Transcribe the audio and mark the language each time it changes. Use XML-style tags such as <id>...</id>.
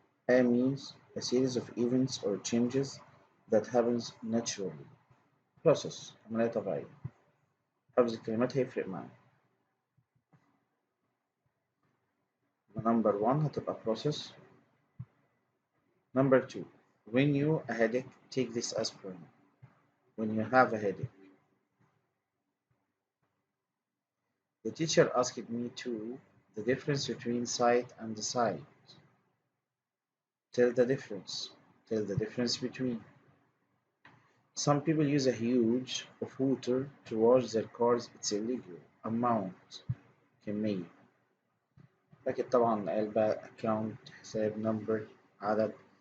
<en>A means a series of events or changes that happens naturally.</en> <ar>Process عملية طبيعية. حفظ الكلمات هيفرق معانا.</ar> <en>Number 1 هتبقى process. Number 2. When you a headache, take this aspirin. When you have a headache. The teacher asked me to the difference between sight and sight. Tell the difference. Tell the difference between. Some people use a huge of water to wash their cars. It's illegal. Amount كمية.</en> <ar>لكن طبعا قال بقى account حساب number عدد.</ar>